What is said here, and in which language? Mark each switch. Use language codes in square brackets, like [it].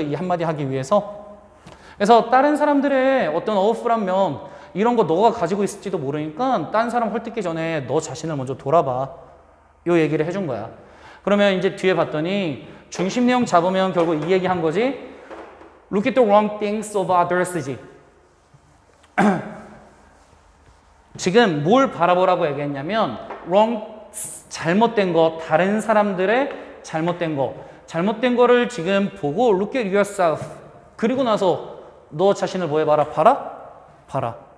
[ko] 이 한마디 하기 위해서. 그래서 다른 사람들의 어떤 어우풀한 면 이런 거 너가 가지고 있을지도 모르니까 딴 사람 헐뜯기 전에 너 자신을 먼저 돌아봐. 요 얘기를 해준 거야. 그러면 이제 뒤에 봤더니 중심 내용 잡으면 결국 이 얘기 한 거지. [en] Look at the wrong things of others지. [ko] 지금 뭘 바라보라고 얘기했냐면 wrong, 잘못된 거, 다른 사람들의 잘못된 거, 잘못된 거를 지금 보고 [en] look at yourself. [ko] 그리고 나서 너 자신을 뭐 해봐라? 봐라.